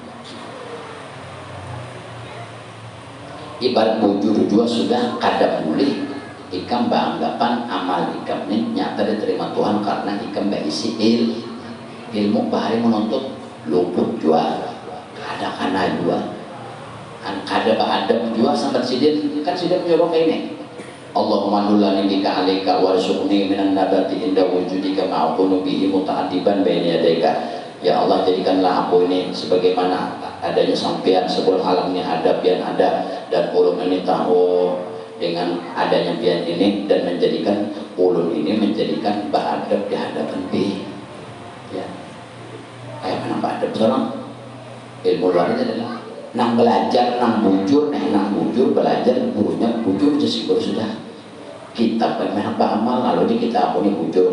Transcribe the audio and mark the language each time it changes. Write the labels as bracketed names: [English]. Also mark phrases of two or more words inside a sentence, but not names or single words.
[Banjar] ibarat bujur juga sudah kada boleh ikam beranggapan amal ikam ini nyata diterima Tuhan karena ikam berisi ilmu bahari menuntut luput jual kada kana jual kada beradab jual sampai sidin kan sidin menyuruh ini [Arabic] اللهم دلني بك عليك وارزقني من النبات عند وجودك ما أكون به متأدبا بين يديك. [Banjar] Ya Allah, jadikanlah aku ini sebagaimana adanya sampian sebelum alamnya ada pian ada, dan ulun ini tahu dengan adanya pian ini, dan menjadikan ulun ini menjadikan beradab di hadapan bi. Ya, kayak mana beradab seorang ilmu luar itu adalah nang belajar, nang bujur belajar, gurunya bujur jadi sudah kita pernah amal lalu di kita aku ini bujur.